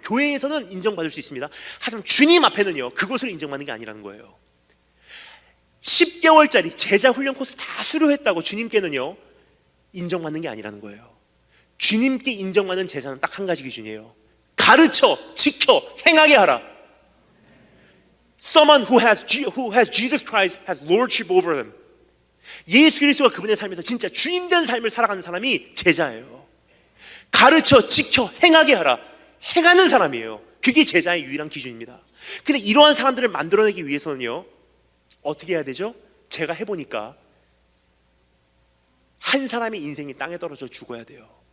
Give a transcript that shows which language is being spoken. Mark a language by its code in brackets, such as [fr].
[ko] 교회에서는 인정받을 수 있습니다. 하지만 주님 앞에는요, 그것으로 인정받는 게 아니라는 거예요. 10개월짜리 제자 훈련 코스 다 수료했다고 주님께는요, 인정받는 게 아니라는 거예요. 주님께 인정받는 제자는 딱 한 가지 기준이에요. 가르쳐, 지켜, 행하게 하라. [en] Someone who has Jesus Christ has lordship over them. [ko] 예수 그리스도가 그분의 삶에서 진짜 주인된 삶을 살아가는 사람이 제자예요. 가르쳐, 지켜, 행하게 하라. 행하는 사람이에요. 그게 제자의 유일한 기준입니다. 근데 이러한 사람들을 만들어내기 위해서는요, 어떻게 해야 되죠? 제가 해보니까 한 사람의 인생이 땅에 떨어져 죽어야 돼요.